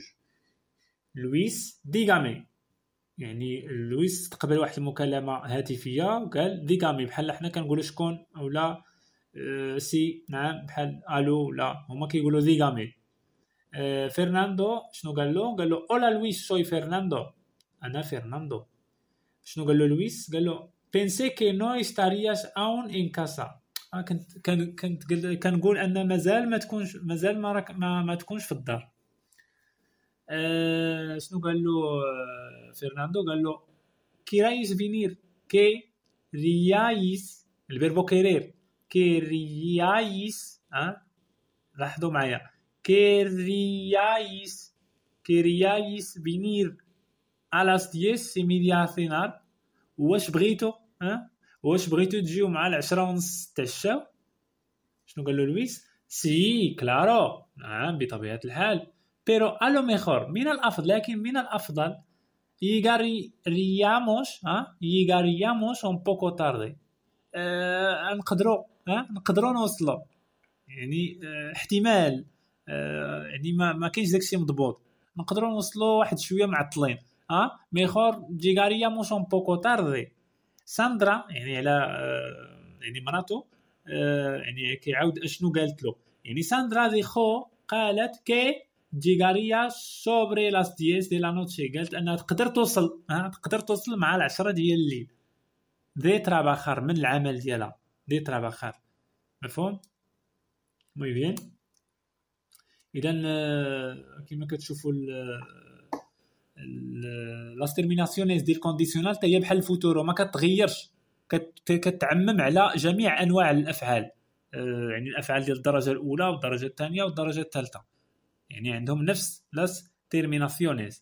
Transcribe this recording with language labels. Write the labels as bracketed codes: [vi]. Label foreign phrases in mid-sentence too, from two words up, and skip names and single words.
[ar] لويس ديغامي، يعني لويس تقبل واحد المكالمه هاتفيه وقال ديغامي بحال حنا كنقولوا شكون اولا سي نعم بحال الو لا، هما كيقولوا ديغامي. فرناندو شنو قال له اولا لويس سوي فرناندو، انا فرناندو. شنو قال له لويس؟ قال له [es] pensé que no estarías aún en casa. [ar] كنقول ان مازال ما تكونش في الدار. شنو قال له فرناندو؟ قال له [es] queráis venir, queríais, el verbo querer, queríais, [ar] لاحظوا معايا, [es] queríais venir a las 10:30 a cenar. [ar] واش بغيتو تجيو مع 10:30 تتعشاو؟ شنو قال له لويس؟ [es] sí claro, [ar] نعم بطبيعة الحال. [es] pero a lo mejor [ar] لكن من الأفضل [es] llegaríamos un poco tarde. [ar] نقدروا نوصلوا، يعني احتمال، يعني ما كاينش داكشي مضبوط، نقدروا نوصلوا واحد شويه معطلين. [es] mejor llegaríamos un poco tarde. [ar] ساندرا يعني على يعني مراتو، يعني كيعاود اشنو قالت له. يعني ساندرا ديخو قالت كي [es] llegaría sobre las 10 de la noche. [ar] قالت انها تقدر توصل مع 10 ديال الليل. [es] de trabajar [ar] من العمل ديالها، [es] de trabajar. [ar] مفهوم؟ [es] muy bien. [ar] اذا كما كتشوفوا [es] las terminaciones [ar] ديال الكونديسيونال حتى هي بحال الفوتورو، ما كتغيرش، كتعمم على جميع انواع الافعال، يعني الافعال ديال الدرجه الاولى والدرجه الثانيه والدرجه الثالثه، يعني عندهم نفس [es] las terminaciones.